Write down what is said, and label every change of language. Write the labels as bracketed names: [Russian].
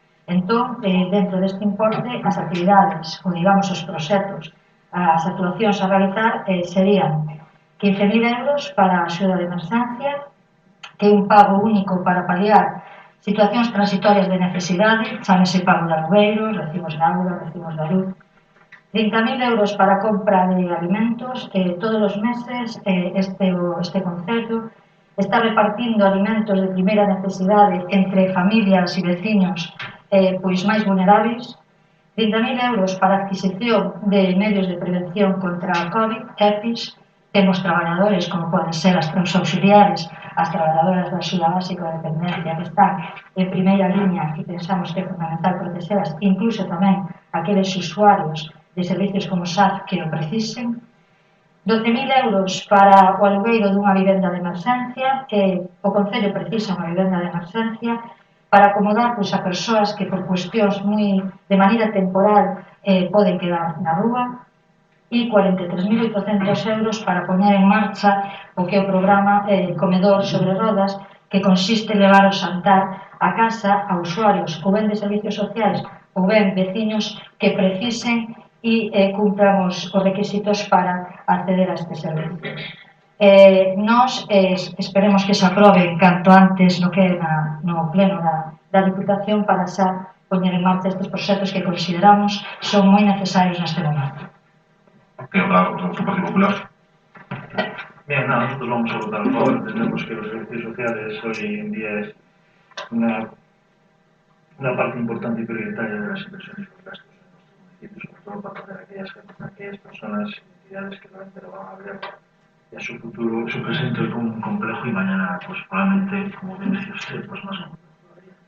[Galician] Entón, dentro deste importe, as actividades, ou digamos os proxectos, as actuacións a realizar serían 15.000 euros para a axuda de emerxencia, que é un pago único para paliar situacións transitorias de necesidade, chámese pago de alugueiros, recibos de auga, recibos de luz. 30.000 euros para compra de alimentos. Todos os meses este concello está repartindo alimentos de primeira necesidade entre familias e veciños pois máis vulneráveis. 30.000 euros para a adquisición de medios de prevención contra o COVID, EPIs. Temos traballadores, como poden ser os auxiliares, as traballadoras da axuda básica de dependencia, que están en primeira liña e pensamos que é fundamental protexelas, incluso tamén aqueles usuarios de servicios como SAF que o precisen. 12.000 euros para o alugueiro dunha vivenda de emerxencia, que o Concello precisa unha vivenda de emerxencia para acomodar a persoas que por cuestións de maneira temporal poden quedar na rúa, e 43.800 euros para poñer en marcha o que é o programa Comedor sobre Rodas, que consiste en levar o xantar a casa a usuarios ou ben de servicios sociais ou ben veciños que precisen e cumpran os requisitos para acceder a este servicio. Nós esperemos que se aprobe canto antes no que é no pleno da Diputación para xa poñer en marcha estes proxectos que consideramos son moi necesarios neste momento. [Spanish] Que hablar por el Partido Popular. Bien, nosotros vamos a votar a favor. Entendemos que los servicios sociales hoy en día es una parte importante y prioritaria de las inversiones y los gastos en nuestro municipio, sobre todo para atender a aquellas personas y entidades que realmente lo van a ver y a su futuro, su presente hoy como un complejo y mañana, pues probablemente, como bien decía usted, pues más complejo todavía.